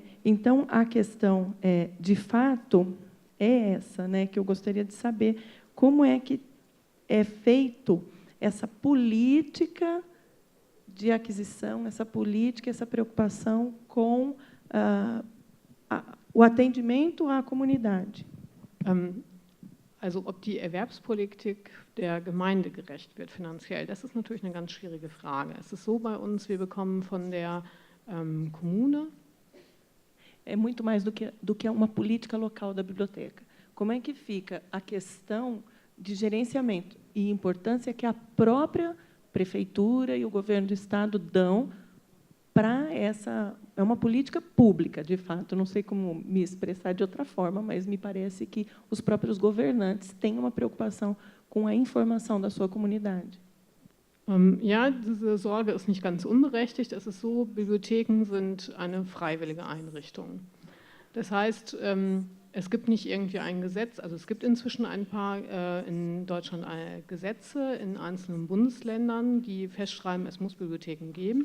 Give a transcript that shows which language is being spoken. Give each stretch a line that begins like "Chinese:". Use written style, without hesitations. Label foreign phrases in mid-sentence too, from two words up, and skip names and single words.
Portuguese: Então, a questão, de fato, é essa, né, que eu gostaria de saber como é que é feito essa política de aquisição, essa política, essa preocupação com o atendimento à comunidade.
German: Also ob die Erwerbspolitik der Gemeinde gerecht wird finanziell, das ist natürlich eine ganz schwierige Frage. Es ist so bei uns, wir bekommen von der Kommune.
Portuguese: É muito mais do que uma política local da biblioteca. Como é que fica a questão de gerenciamento e importância que a própria prefeitura e o governo do estado dão para essa... É uma política pública, de fato. Não sei como me expressar de outra forma, mas me parece que os próprios governantes têm uma preocupação com a informação da sua comunidade.
German: Ja, diese Sorge ist nicht ganz unberechtigt. Es ist so, Bibliotheken sind eine freiwillige Einrichtung. Das heißt, Es gibt nicht irgendwie ein Gesetz, also es gibt inzwischen ein paar in Deutschland Gesetze in einzelnen Bundesländern, die festschreiben, es muss Bibliotheken geben.